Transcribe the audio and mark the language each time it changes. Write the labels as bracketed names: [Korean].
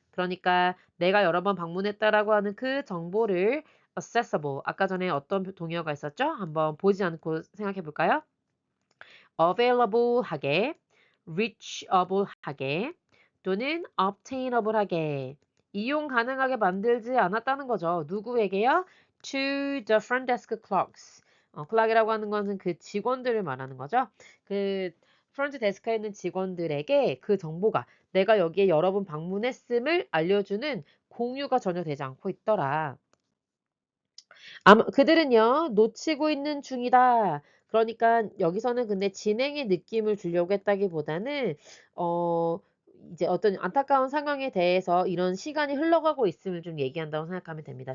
[Korean] 그러니까 내가 여러 번 방문했다라고 하는 그 정보를 accessible. 아까 전에 어떤 동의어가 있었죠? 한번 보지 않고 생각해 볼까요? available 하게, reachable 하게, 또는 obtainable 하게. 이용 가능하게 만들지 않았다는 거죠. 누구에게요? [English] To the front desk clerks. [Korean] 클락이라고 하는 것은 그 직원들을 말하는 거죠. 그 프론트 데스크에 있는 직원들에게 그 정보가 내가 여기에 여러 번 방문했음을 알려주는 공유가 전혀 되지 않고 있더라. 아마 그들은요, 놓치고 있는 중이다. 그러니까 여기서는 근데 진행의 느낌을 주려고 했다기보다는 어 이제 어떤 안타까운 상황에 대해서 이런 시간이 흘러가고 있음을 좀 얘기한다고 생각하면 됩니다.